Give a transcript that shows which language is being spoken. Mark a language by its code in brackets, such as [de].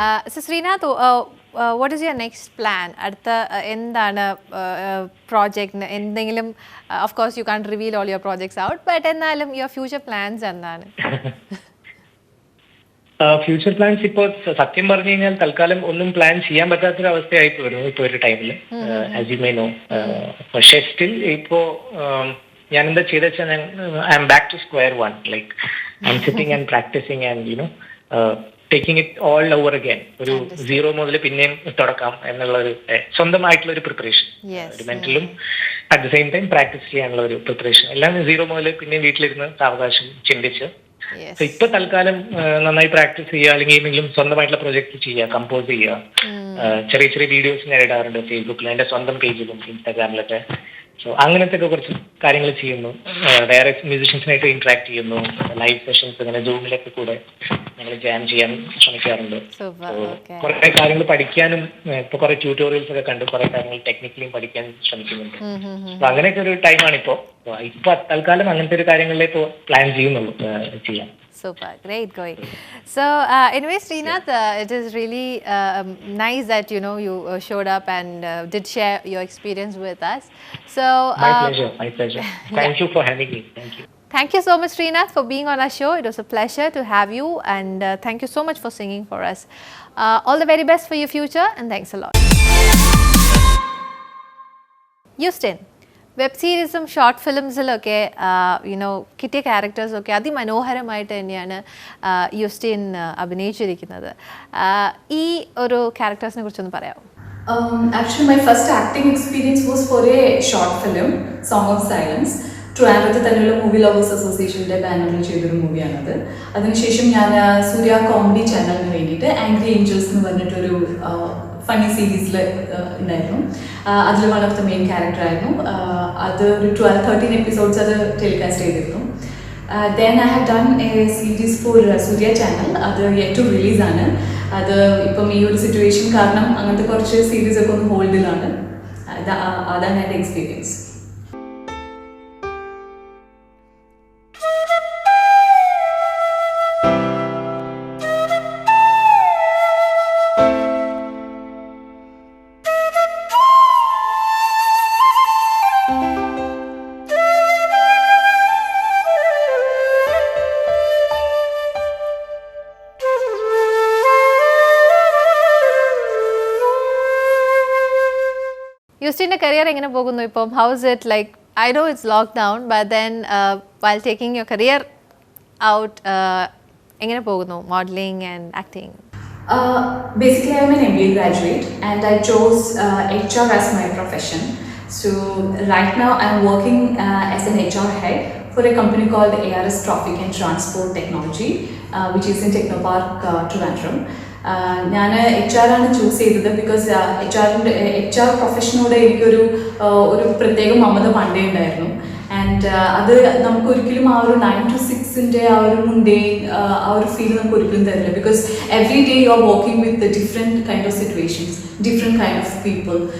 [en] So Srinath, what is your next plan? [ml] അടുത്ത എന്താണ് project? എന്തെങ്കിലും, [en] of course you can't reveal all your projects out, but [ml] എന്നാലും [en] your future plans [ml] എന്താണ്? Future plans ഇപ്പോൾ സത്യം പറഞ്ഞു കഴിഞ്ഞാൽ തൽക്കാലം ഒന്നും പ്ലാൻ ചെയ്യാൻ പറ്റാത്തൊരു അവസ്ഥയായി വരുന്നു ഇപ്പോൾ ഒരു ടൈമിൽ, [en] As you may know. [ml] പക്ഷേ സ്റ്റിൽ ഇപ്പോ ഞാൻ എന്താ ചെയ്ത വെച്ചാൽ [en] I'm back to square one. Like I'm sitting and practising and taking it all over again. [ml] ഒരു സീറോ മുതൽ പിന്നെയും തുടക്കാം എന്നുള്ള ഒരു സ്വന്തമായിട്ടുള്ള ഒരു പ്രിപ്പറേഷൻ, ഒരു മെന്റലും [en] at the same time [ml] practice ചെയ്യാനുള്ള ഒരു പ്രിപ്പറേഷൻ, എല്ലാം സീറോ മുതൽ പിന്നെയും വീട്ടിലിരുന്ന് സാവകാശം ചിന്തിച്ച്. സോ ഇപ്പൊ തൽക്കാലം നന്നായി പ്രാക്ടീസ് ചെയ്യുക, അല്ലെങ്കിൽ എന്തെങ്കിലും സ്വന്തമായിട്ടുള്ള പ്രൊജക്ട് ചെയ്യുക, കമ്പോസ് ചെയ്യുക. ചെറിയ ചെറിയ വീഡിയോസ് ഞാൻ ഇടാറുണ്ട് ഫേസ്ബുക്കിൽ, എന്റെ സ്വന്തം പേജിലും ഇൻസ്റ്റാഗ്രാമിലൊക്കെ. സോ അങ്ങനത്തെ ഒക്കെ കുറച്ച് കാര്യങ്ങൾ ചെയ്യുന്നു. വേറെ മ്യൂസിഷ്യൻസിനായിട്ട് ഇന്ററാക്ട് ചെയ്യുന്നു. ലൈവ് സെഷൻസ് ഇങ്ങനെ സൂമിലൊക്കെ കൂടെ ഞങ്ങൾ ജാം ചെയ്യാൻ ശ്രമിക്കാറുണ്ട്. കുറെ കാര്യങ്ങൾ പഠിക്കാനും ഇപ്പൊ കുറെ ട്യൂട്ടോറിയൽസ് ഒക്കെ കണ്ട് കുറെ കാര്യങ്ങൾ ടെക്നിക്കലിയും പഠിക്കാൻ ശ്രമിക്കുന്നുണ്ട്. അപ്പൊ അങ്ങനെയൊക്കെ ഒരു ടൈമാണ് ഇപ്പോ. ഇപ്പൊ തൽക്കാലം അങ്ങനത്തെ ഒരു കാര്യങ്ങളിലേക്ക് പ്ലാൻ ചെയ്യുന്നുള്ളൂ ചെയ്യാൻ. [en] Super, great going. So anyway, Srinath, it is really nice that you showed up and did share your experience with us. So my pleasure. Thank you for having me. Thank you so much, Srinath, for being on our show. It was a pleasure to have you, and thank you so much for singing for us. All the very best for your future, and thanks a lot. [ml] Eustine, web സീരീസും short ഫിലിംസിലൊക്കെ കിട്ടിയ ക്യാരക്ടേഴ്സൊക്കെ അതിമനോഹരമായിട്ട് തന്നെയാണ് യൂസ്റ്റീൻ അഭിനയിച്ചിരിക്കുന്നത്. ഈ ഒരു ക്യാരക്ടേഴ്സിനെ കുറിച്ചൊന്ന് പറയാമോ? [en] Actually, my first acting experience was for a short film, Song of Silence. [ml] ട്രിവാൻഡ്രത്ത് തന്നെയുള്ള movie lovers അസോസിയേഷൻ്റെ ബാനറിൽ ചെയ്തൊരു മൂവിയാണത്. അതിനുശേഷം ഞാൻ സൂര്യ കോമഡി ചാനലിന് വേണ്ടിയിട്ട് ആംഗ്രി ഏഞ്ചൽസ് എന്ന് പറഞ്ഞിട്ടൊരു ഫണ്ണി സീരീസിൽ ഉണ്ടായിരുന്നു. അതിൽ [en] one of the main character [ml] ആയിരുന്നു. അത് ഒരു 12-13 എപ്പിസോഡ്സ് അത് ടെലികാസ്റ്റ് ചെയ്തിരുന്നു. [en] Then I have done a series for Surya channel. അത് yet to റിലീസാണ്. [ml] അത് ഇപ്പം ഈ ഒരു സിറ്റുവേഷൻ കാരണം അങ്ങനത്തെ കുറച്ച് സീരീസൊക്കെ ഒന്ന് ഹോൾഡിലാണ്. അതാണ് എൻ്റെ എക്സ്പീരിയൻസ്. career എങ്ങനെ പോകുന്നു ഇപ്പം? [en] How is it like? I know it's lockdown, but then while taking your career out, [ml] എങ്ങനെ പോകുന്നു [en] modeling and acting? Basically, I'm an MBA graduate and I chose HR as my profession. So right now I'm working as an HR head for a company called ARS Traffic and Transport Technology, which is in Technopark, Trivandrum. [ml] ഞാൻ H R ആണ് choose ചെയ്തത് because H R പ്രൊഫഷനോട് എനിക്കൊരു പ്രത്യേക മമത പണ്ടേ ഉണ്ടായിരുന്നു. And അത് നമുക്ക് ഒരിക്കലും ആ ഒരു 9 to 6 ആ ഒരു മുണ്ടേൻ ആ ഒരു ഫീൽ നമുക്ക് ഒരിക്കലും തരില്ല. [en] Because every day you are working with different kind of situations, different kind of people.